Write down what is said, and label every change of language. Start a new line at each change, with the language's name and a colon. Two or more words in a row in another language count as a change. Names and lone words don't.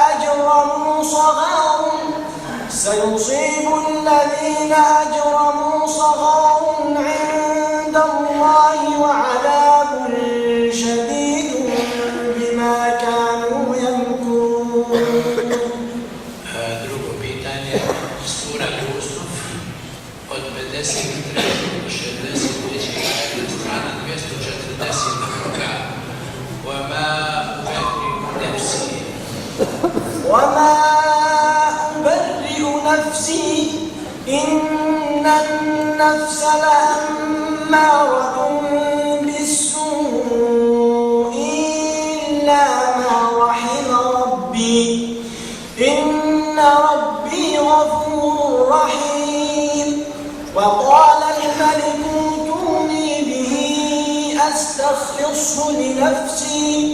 Arabic: أجرموا صغار عند الله وعذاب شديد بما كانوا يمكرون.
Bosnian: Drugo pitanje, sura Jusuf od 53 strana 242.
Arabic: وما أبرئ نفسي إن النفس لأمارة بالسوء إلا ما رحم ربي إن ربي غفور رحيم وقال الملك ائتوني به أستخلصه لنفسي